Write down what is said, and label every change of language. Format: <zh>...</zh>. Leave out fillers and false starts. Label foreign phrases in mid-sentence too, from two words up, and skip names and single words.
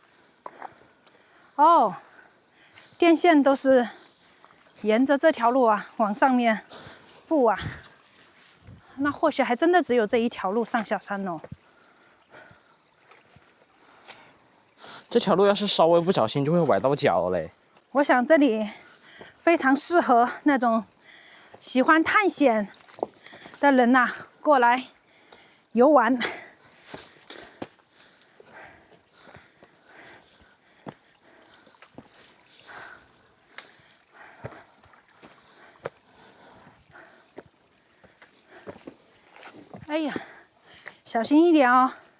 <zh>哦，電線都是沿着這條路啊往上面布啊，那或許還真的只有這一條路上下山哦。這條路要是稍微不小心就會崴到腳嘞。我想這裡非常適合那種喜歡探險的人吶，過來遊玩。哎呀，小心一點哦！</zh>